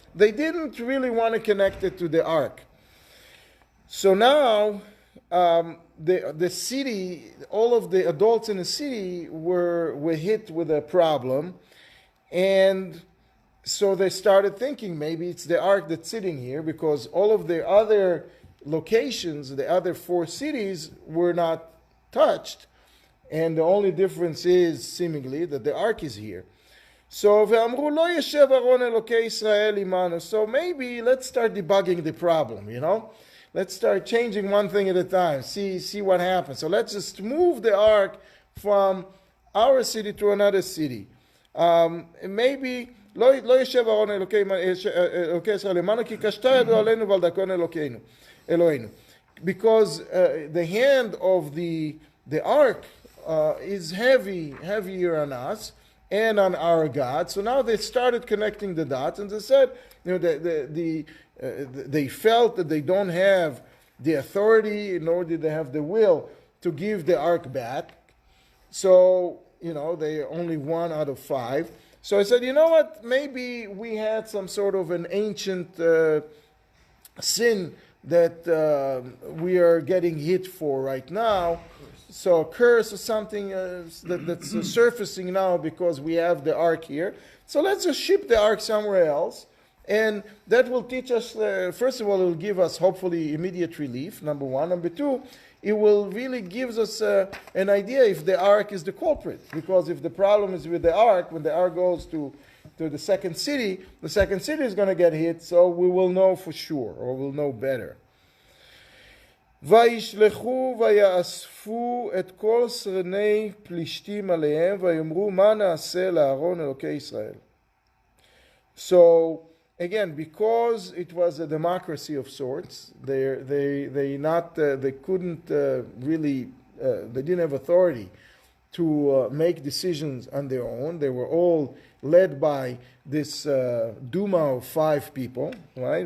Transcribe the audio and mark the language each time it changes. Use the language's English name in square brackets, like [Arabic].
[English] They didn't really want to connect it to the ark. So now the city, all of the adults in the city were hit with a problem, and so they started thinking maybe it's the ark that's sitting here, because all of the other locations, the other 4 cities were not touched, and the only difference is seemingly that the ark is here. [Hebrew] So ואמרו לא ישב ארון אלוקי ישראל עמנו. [English] So maybe let's start debugging the problem, Let's start changing one thing at a time, see what happens. So let's just move the ark from our city to another city. [Hebrew] Maybe לא ישב ארון אלוקי ישראל עמנו כי קשתה ידו עלינו ועל דרכון אלוהינו. [English] Because the hand of the ark is heavier on us and on our God. So now they started connecting the dots, and they said, they felt that they don't have the authority, nor did they have the will to give the ark back. So, they only 1 out of 5. So I said, you know what, maybe we had some sort of an ancient sin that we are getting hit for right now. So a curse or something that's surfacing now because we have the ark here. So let's just ship the ark somewhere else. And that will teach us, first of all, it will give us hopefully immediate relief, number 1. Number 2, it will really gives us an idea if the ark is the culprit. Because if the problem is with the ark, when the ark goes to the second city is going to get hit, so we will know for sure, or we'll know better. [Hebrew] וישלחו ויאספו את כל שרני פלישתים עליהם ויאמרו מה נעשה לארון אלוקי ישראל. [English] So again, because it was a democracy of sorts, they couldn't really they didn't have authority to make decisions on their own. They were all led by this Duma of 5 people, right?